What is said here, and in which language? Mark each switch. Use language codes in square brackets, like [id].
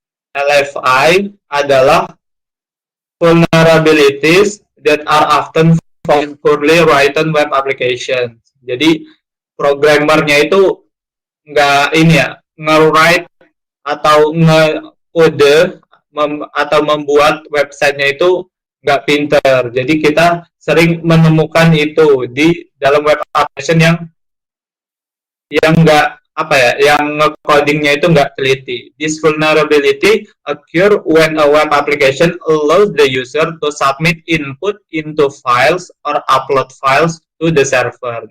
[en] LFI adalah vulnerabilities that are often found in poorly written web applications. [id] Jadi programmernya itu nggak ini ya, nge-write atau nge-code atau membuat websitenya itu nggak pinter. Jadi kita sering menemukan itu di dalam web application yang nggak apa ya, yang codingnya itu nggak teliti. [en] This vulnerability occur when a web application allows the user to submit input into files or upload files to the server.